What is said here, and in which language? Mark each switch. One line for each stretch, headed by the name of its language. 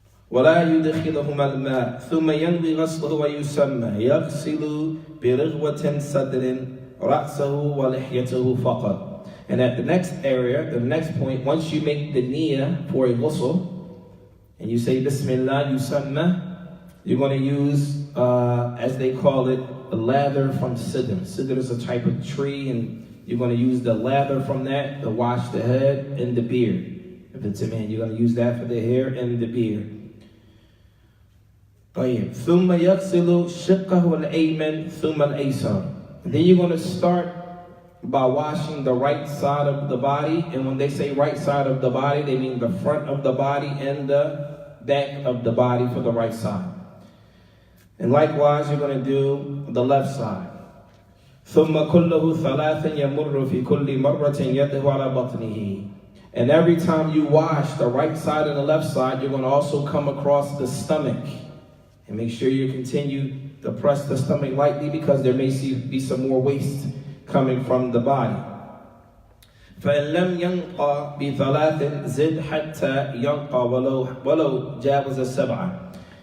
Arabic: ولا يدخلهما الماء ثم ينوي غسله ويسمى يغسل برغوة صدر رأسه ولحيته فقط.
English: And at the next area, the next point, once you make the niyyah for a ghusl, and you say Bismillah yusamma, you're going to use, as they call it, a lather from sidr. Sidr is a type of tree, and you're going to use the lather from that to wash the head and the beard. If it's a man, you're going to use that for the hair and the beard.
Arabic: ثم يغسل شقه الأيمن ثم الأيسر.
English: Then you're going to start by washing the right side of the body. And when they say right side of the body, they mean the front of the body and the back of the body for the right side. And likewise, you're going to do the left side.
Arabic: ثم كله ثلاثا يمر في كل مرة يده على بطنه.
English: And every time you wash the right side and the left side, you're going to also come across the stomach. And make sure you continue to press the stomach lightly, because there may be some more waste coming from the body.
Arabic: فَإِن لَمْ يَنْقَى بِثَلَاثٍ زِدْ حَتَّى يَنْقَى وَلَوْ جَاوَزَ السَّبْعَ.